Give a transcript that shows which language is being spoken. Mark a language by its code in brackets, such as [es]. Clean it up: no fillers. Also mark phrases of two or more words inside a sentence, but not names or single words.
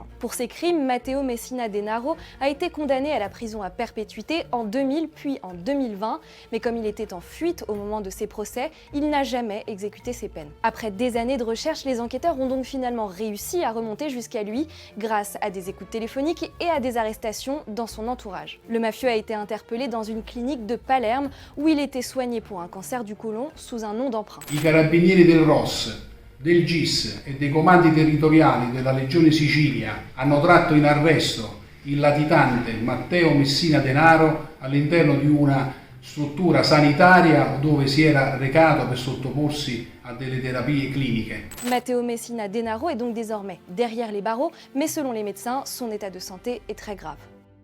[fr] Pour ces crimes, Matteo Messina Denaro a été condamné à la prison à perpétuité en 2000 puis en 2020, mais comme il était en fuite au moment de ses procès, il n'a jamais exécuté ses peines. Après des années de recherche, les enquêteurs ont donc finalement réussi à remonter jusqu'à lui grâce à des écoutes téléphoniques et à des arrestations dans son entourage. Le mafieux a été interpellé dans une clinique de Palerme où il était soigné pour un cancer du côlon sous un nom d'emprunt. [it] I carabinieri del ROS, del GIS e dei comandi territoriali della Legione Sicilia hanno tratto in arresto il latitante Matteo Messina Denaro all'interno di una struttura sanitaria dove si era recato per sottoporsi a delle terapie cliniche. [fr] Matteo Messina Denaro est donc désormais derrière les barreaux, mais selon les médecins, son état de santé est très grave.